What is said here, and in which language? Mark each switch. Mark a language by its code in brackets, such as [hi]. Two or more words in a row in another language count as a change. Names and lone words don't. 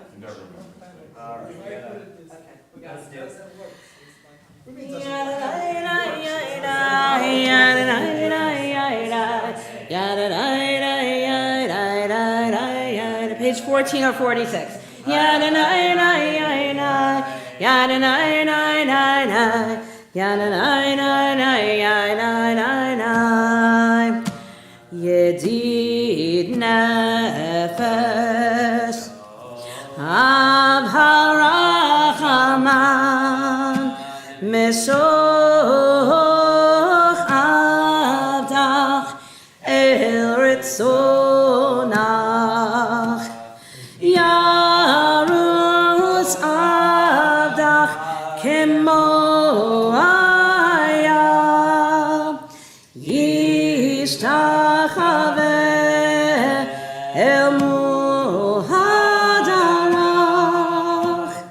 [en] You never remember. All right, Why yeah. put it this? Okay, we Let's got do it. it. Doesn't work. It's like- What do you mean doesn't Page 14 or 46. Yada nai nai nai nai. Yada nai nai nai nai. Yada nai nai nai nai nai nai. [he] ידיד נפש אב הרחמן משוך עבדך אל רצונך ירוץ עבדך כמו איל ישתחווה אל מול הדרך